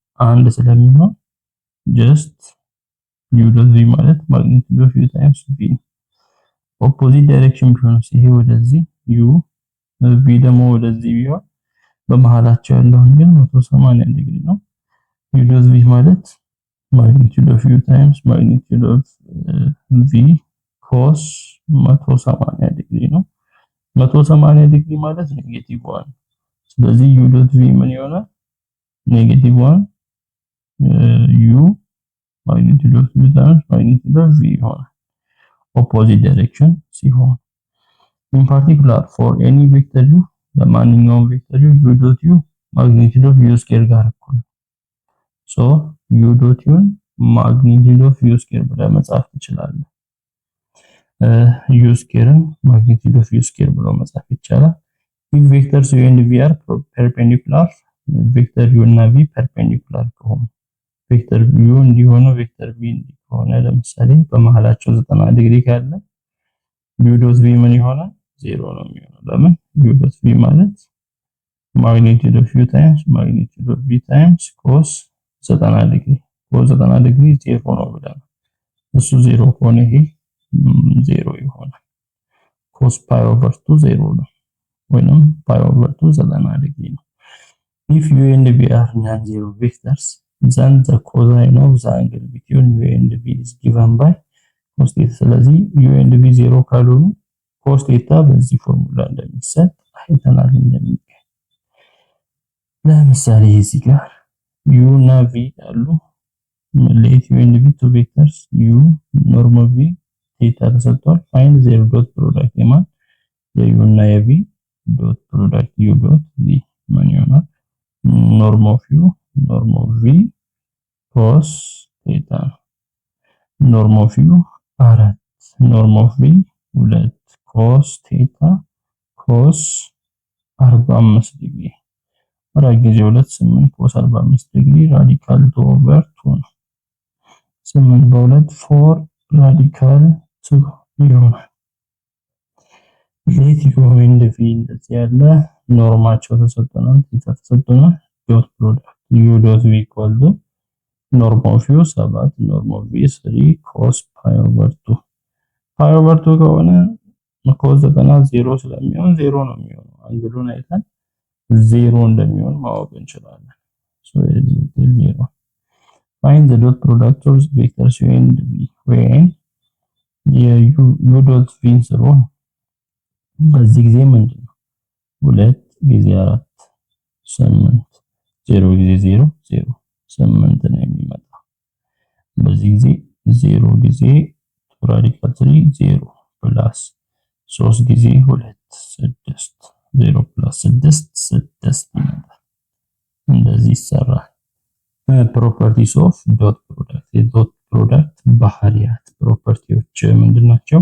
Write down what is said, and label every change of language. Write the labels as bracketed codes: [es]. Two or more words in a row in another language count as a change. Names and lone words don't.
[am] አንድ ስለሚሆን [en] just u dot v [am] ማለት [en] magnitude of u times v። opposite direction [am] ቢሆን ይሄ ወደዚህ u v ደግሞ ወደዚህ ቢሆን በመሃላቸው ያለው አንግል 180 ዲግሪ ነው። [en] u dot v [am] ማለት [en] magnitude of u times magnitude of v cos [am] 180 ዲግሪ ነው። 180 ዲግሪ ማለት ኔጌቲቭ 1። ስለዚህ [en] u dot v [am] ምን ይሆናል? [en] negative 1 u magnitude of u times magnitude of v [am] ይሆናል [en] opposite direction [am] ሲሆን። [en] in particular for any vector u [am] ለማንኛውም ቬክተር [en] u dot u magnitude of u square [am] ጋር እኩል ነው። [en] so u dot u magnitude of u square [am] ብለህ መጻፍ ትችላለህ። [en] u square magnitude of u square [am] ብሎ መጻፍ ይቻላል። [en] if vectors u and v are perpendicular vector u [am] እና [en] v perpendicular [am] ከሆኑ [en] vector u [am] እንዲሆኑ [en] vector v [am] እንዲሆነ ለምሳሌ በመሃላቸው 90 ዲግሪ ካለ [en] u dot v [am] ምን ይሆናል? 0 ነው የሚሆነው። ለምን [en] u dot v [am] ማለት [en] magnitude of u times magnitude of v times cos 90 degree cos 90 degree [am] 0 ነው ብለናል። እሱ 0 ከሆነ ይሄ 0 ይሆናል። [en] cos pi over 2 [am] 0 ነው ወይንም [en] pi over 2 90 degree [am] ነው። [en] if u and v are non-zero vectors then the cosine of the angle between u and v is given by cos theta። [am] ስለዚህ [en] u and v [am] 0 ካልሆኑ [en] cos theta [am] በዚህ ፎርሙላ እንደሚሰጥ አይተናል። እንደሚገኝ ለምሳሌ እዚህ ጋር u እና v አሉ። [en] let u and v two vectors u normal v theta [am] ተሰጥቷል። [en] find their dot product [am] የማን የu እና የv [en] dot product u dot v [am] ምን ይሆናል? [en] norm of u norm of v cos theta norm of u 4 norm of v 2 cos theta cos 45 ዲግሪ 4 ጊዜ 2 8 cos 45 ዲግሪ ራዲካል 2 over 2 ነው። 8 በ2 4 ራዲካል 2 ይሆናል። let u and v [am] እንደዚህ ያለ ኖርማቸው ተሰጥቶናል። ቴታ ተሰጥቶናል። [en] dot product u dot v equal to norm of u 7 norm of v 3 cos pi over 2 pi over 2 [am] ከሆነ cos 90 0 ስለሚሆን 0 ነው የሚሆነው። አንግሉን አይተን 0 እንደሚሆን ማወቅ እንችላለን። [en] so it is 0 find the dot product of the vectors u and v when u dot v [am] 0 በዚህ ጊዜ ምንድነው 2 ጊዜ 4 8 0 ጊዜ 0 0 8 ነው የሚመጣው። በዚህ ጊዜ 0 ጊዜ ራዲካል 3 0 ፕላስ 3 ጊዜ 2 6 0 ፕላስ 6 6 ይመጣል። እንደዚህ ይሰራል። [en] properties of dot product dot product [am] ባህሪያት ፕሮፐርቲዎች ምንድናቸው?